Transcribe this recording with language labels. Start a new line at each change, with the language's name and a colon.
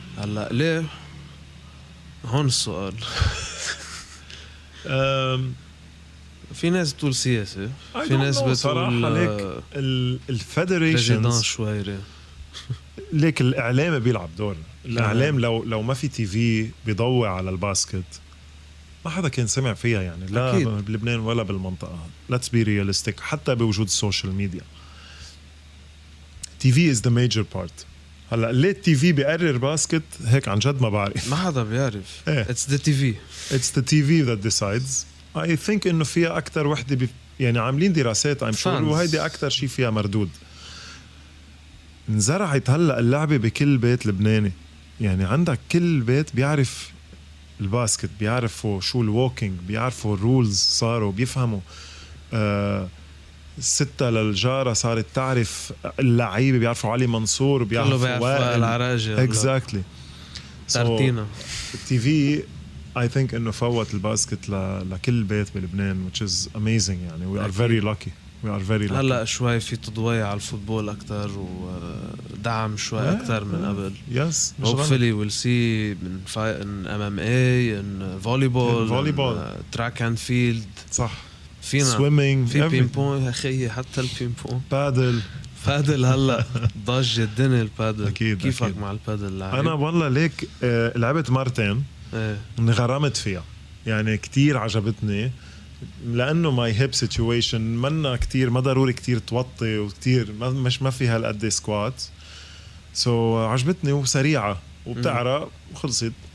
Arabic: هلأ ليه هون السؤال في ناس بتقول سياسة في ناس بتقول الفيدريشن شويري ليك الإعلام بيلعب دور. الإعلام لو ما في تي في بيضوي على الباسكت ما حدا كان سمع فيها يعني لا أكيد. بلبنان ولا بالمنطقة.
English: let's be realistic
Arabic: حتى بوجود
English: السوشيال media T V is the major part.
Arabic: هلا ليه التي في بيقرر باسكت هيك عن جد ما بعرف. ما حدا بيعرف.
English: it's the TV that decides. I think
Arabic: إنه فيها أكتر وحدة يعني عاملين دراسات
English: I'm sure
Arabic: وهيدي أكتر شيء فيها مردود. انزرعت هلا اللعبة بكل بيت لبناني. يعني عندك كل بيت بيعرف الباسكت بيعرفوا شو الووكينج بيعرفوا الرولز صاروا بيفهموا. ستة للجارة صارت تعرف اللعيبة بيعرفوا علي منصور بيعرفوا وائل العراجي
English: exactly
Arabic: تارتينا.
English: التي في I think
Arabic: إنه فوت الباسكت لكل بيت بلبنان
English: which is amazing يعني we are very lucky.
Arabic: هلا شوي في تضوية على الفوتبول أكتر ودعم شوي أكتر من قبل.
English: hopefully we'll see in MMA in volleyball track and field.
Arabic: صح. فينا
English: swimming
Arabic: في بينبون يا خيي حتى البينبون بادل هلا ضج الدنيا البادل. كيفك أكيد. مع البادل لعب؟ أنا والله ليك لعبت مرتين انغرمت فيها يعني كتير عجبتني لأنه
English: my hip situation
Arabic: منا كتير ما ضروري كتير توطي وكتير ما في هالقد سكوات عجبتني وسريعة وبتعرق وخلصت.